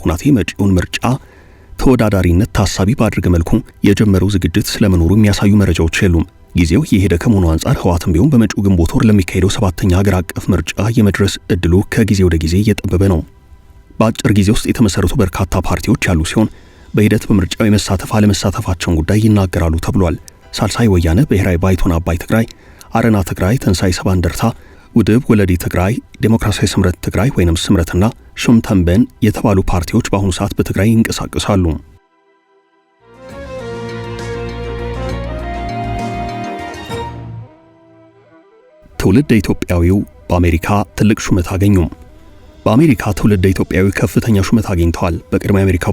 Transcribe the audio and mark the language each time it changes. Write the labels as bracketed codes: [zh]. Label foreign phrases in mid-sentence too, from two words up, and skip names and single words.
[am] ሁናቴ መጪውን ምርጫ ተወዳዳሪነት ታሳቢ ባደረገ መልኩ የጀመረው ዝግጅት ስለመኖሩ የሚያሳዩ መረጃዎች የሉም። ጊዜው የሄደ ከመሆኑ አንጻር ህወሓትም ቢሆን በመጪው ግንቦት ወር ለሚካሄደው 7ኛ ሀገር አቀፍ ምርጫ የመድረስ እድሉ ከጊዜ ወደ ጊዜ እየጠበበ ነው። በአጭር ጊዜ ውስጥ የተመሰረቱ በርካታ ፓርቲዎች ያሉ ሲሆን በሂደት በምርጫው የመሳተፍ አለመሳተፋቸውን ጉዳይ ይናገራሉ ተብሏል። ሳልሳይ ወያነ፣ ብሔራዊ ባይቶና አባይ ትግራይ፣ አረና ትግራይ፣ ተንሳይ ሰባ እንደርታ፣ ውድብ ወለዲ ትግራይ፣ ዴሞክራሲያዊ ስምረት ትግራይ ወይንም ስምረትና ሹምተንበን የተባሉ ፓርቲዎች በአሁኑ ሰዓት በትግራይ ይንቀሳቀሳሉ። ትውልደ ኢትዮጵያዊው በአሜሪካ ትልቅ ሹመት አገኙ። በአሜሪካ ትውልደ ኢትዮጵያዊ ከፍተኛ ሹመት አግኝተዋል። በቅድሞ የአሜሪካው